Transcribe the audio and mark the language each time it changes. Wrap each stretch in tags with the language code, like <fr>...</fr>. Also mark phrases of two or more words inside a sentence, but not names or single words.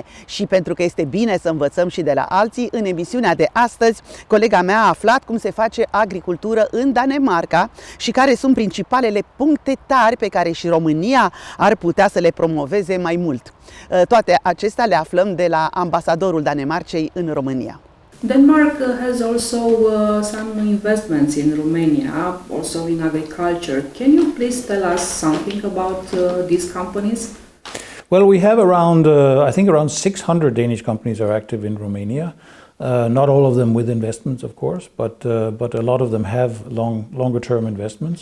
<ro>Și pentru că este bine să învățăm și de la alții, în emisiunea de astăzi, colega mea a aflat cum se face agricultură în Danemarca și care sunt principalele puncte tari pe care și România ar putea să le promoveze mai mult. Toate acestea le aflăm de la Ambasadorul Danemarcei în România.</ro> <en>Denmark has also some investments in Romania, also in agriculture. Can you please tell us something about these companies? Well, we have around, I think around 600 Danish companies are active in Romania. Not all of them with investments, of course, but a lot of them have longer-term investments.</en>